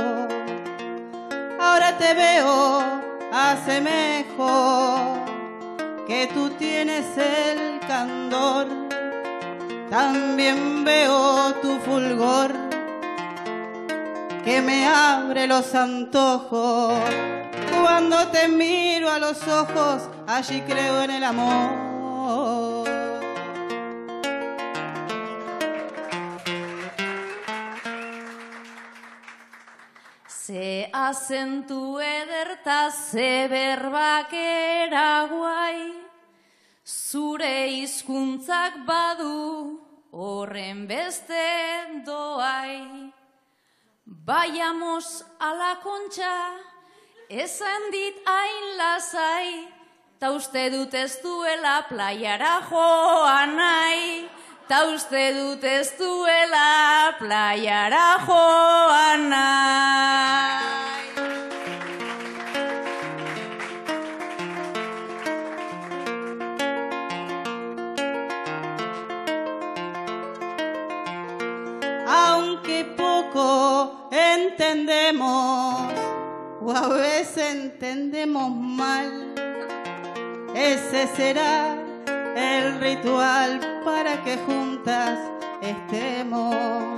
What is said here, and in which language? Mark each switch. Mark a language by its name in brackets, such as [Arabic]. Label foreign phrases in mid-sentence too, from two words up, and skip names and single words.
[Spanish] Ahora te veo, asemejo que tú tienes el candor, también veo tu fulgor que me abre los antojos. Cuando te miro a los ojos, allí creo en el amor. [Basque] Ze azentu ederta, ze berbak eraguai, zure hizkuntzak badu horren beste doai. [Spanish] Vayamos a la Concha, [Basque] esan dit hain lasai, ta uste dut ez duela playara joan nahi, ta uste dut ez duela playara joan nahi. [Spanish] Aunque poco entendemos, o a veces entendemos mal, ese será el ritual para que juntas estemos.